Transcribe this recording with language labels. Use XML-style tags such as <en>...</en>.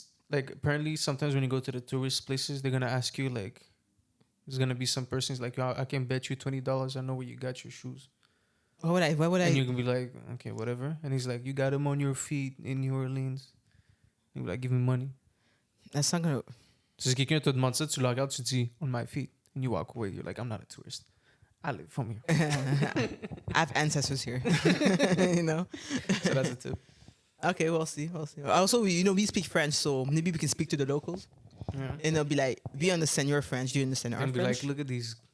<en>Like apparently, sometimes when you go to the tourist places, they're gonna ask you like, there's gonna be some persons like, I can bet you $20. I know where you got your shoes. Why would I? And you can be like, okay, whatever. And he's like, you got them on your feet in New Orleans. You be like, give me money. That's not gonna.</en> <fr>Si quelqu'un te demande ça, tu le regardes, tu dis,</fr> <en>on my feet. And you walk away. You're like, I'm not a tourist. I live from here. I have ancestors here. You know. So that's a tip. Okay, we'll see. Also, we speak French, so maybe we can speak to the locals, Yeah. and they'll be like, "We understand your French. Do you understand our And be French?" like, look at these</en>